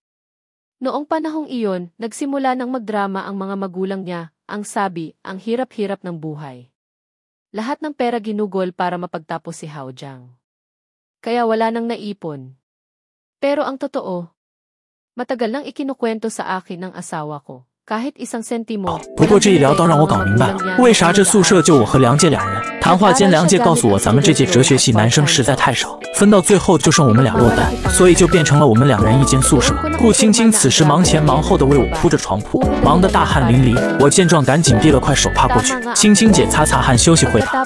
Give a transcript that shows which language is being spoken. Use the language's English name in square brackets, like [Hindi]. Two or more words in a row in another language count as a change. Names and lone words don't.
[Filipino] Noong panahong iyon, nagsimula ng magdrama ang mga magulang niya, ang sabi, ang hirap-hirap ng buhay. Lahat ng pera ginugol para mapagtapos si Haojang. Kaya wala nang naipon. Pero ang totoo, matagal nang ikinukwento sa akin ng asawa ko, kahit 1 sentimo. [Chinese] 不过这一聊倒让我搞明白了，为啥这宿舍就我和梁姐2人。 谈话间，梁介告诉我，咱们这届哲学系男生实在太少，分到最后就剩我们俩落单，所以就变成了我们2人一间宿舍。顾青青此时忙前忙后的为我铺着床铺，忙得大汗淋漓。我见状，赶紧递了块手帕过去。青青姐擦擦汗，休息会吧。